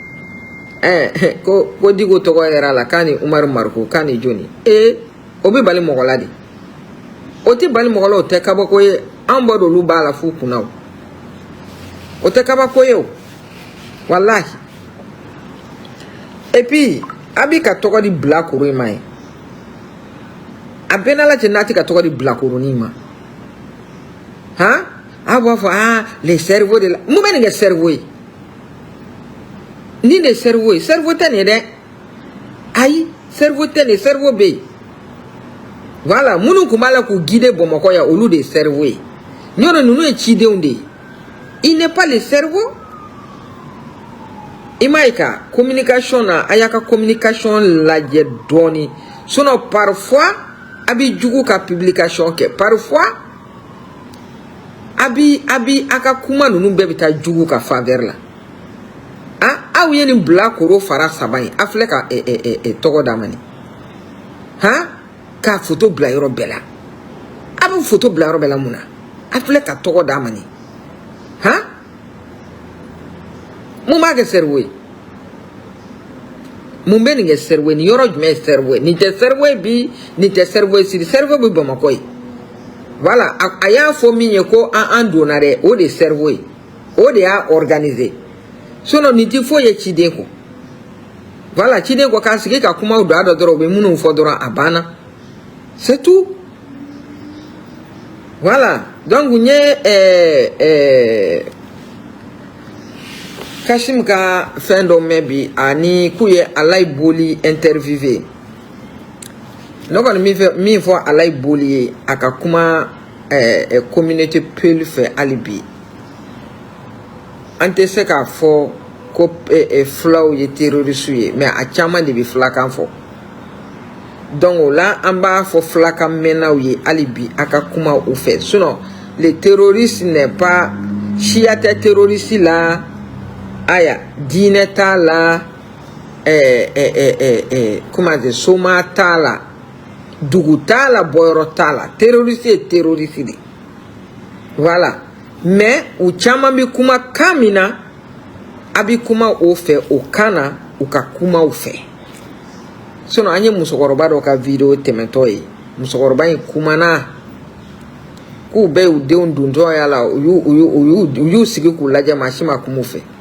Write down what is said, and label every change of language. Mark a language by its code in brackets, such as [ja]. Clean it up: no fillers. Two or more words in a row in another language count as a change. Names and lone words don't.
[bm] ko digo tɔgɔ yɛrɛ la k'a ni Umaru Mariko k'a ni joni o bɛ bali mɔgɔ la de o tɛ bali mɔgɔ la o tɛ kabako ye an bɔ dolu b'a la fu kunna o tɛ kabako ye o wallahi [fr] et puis [bm] a bɛ ka tɔgɔ di bilakoro in ma ye a bɛɛ n'ala cɛ n'a tɛ ka tɔgɔ di bilakoronin ma a b'a fɔ [fr] les cerveaux de la [bm] mun bɛ nin kɛ cerveau ye ni de cerveau ye cerveau tɛ nin ye dɛ ayi cerveau tɛ nin ye cerveau bɛ yen voilà minnu kun b'a la k'u guider Bamakɔ ya olu de cerveau ye ɲɔrɔ ninnu ye cidenw de ye [fr] il n'est pas le cerveau [bm] i m'a ye ka communication na a y'a ka communication lajɛ dɔɔni [fr] sinon parfois [bm] a bɛ jugu ka publication kɛ parfois abi aka kuma nunu bɛɛ bɛ taa jugu ka faveur la aw ye nin bila koro fara saba in a filɛ ka tɔgɔ d'a ma ni ka photo bila yɔrɔ bɛɛ la a bɛ photo bila yɔrɔ bɛɛ la mun na a filɛ ka tɔgɔ d'a ma ni mun b'a kɛ cerveau ye mun bɛ nin kɛ cerveau ye nin yɔrɔ jumɛn ye cerveau ye nin tɛ cerveau ye bi nin tɛ cerveau ye sini cerveau bɛ Bamakɔ ye voilà a y'a fɔ min ye ko an donna dɛ o de cerveau ye o de y'a organisé sinon nin tɛ foyi ye ciden kɔ voilà ciden kɔ k'a sigi ka kumaw don a dɔ dɔrɔn u bɛ minnu fɔ dɔrɔn a banna [fr] c'est tout voilà [bm] donc n ye Kashim ka fɛn dɔ mɛn bi ani k'u ye Alayi Boli interviewé ne kɔni min fɔ Alayi Boli ye a ka kuma communauté Peul fɛ hali bi an tɛ se k'a fɔ ko fulaw ye terroriste ye mais a caman de bɛ filakan fɔ donc o la an b'a fɔ filakan mɛnnaw ye hali bi a ka kuma u fɛ [fr] sinon les terroristes n'est pas [bm] siya tɛ terroriste la aya diinɛ t'a la [fr] comment dire [bm] soma t'a la dugu t'a la bɔyɔrɔ t'a la terroriste ye terroriste de [fr] voilà mais [bm] u caman bɛ kuma kan min na a bɛ kuma o fɛ o kan na u ka kumaw fɛ sinon an ye musokɔrɔba dɔ ka video tɛmɛtɔ ye musokɔrɔba in kumana k'u bɛɛ y'u denw dontɔ y'a la u y'u sigi k'u lajɛ maa si ma kuma u fɛ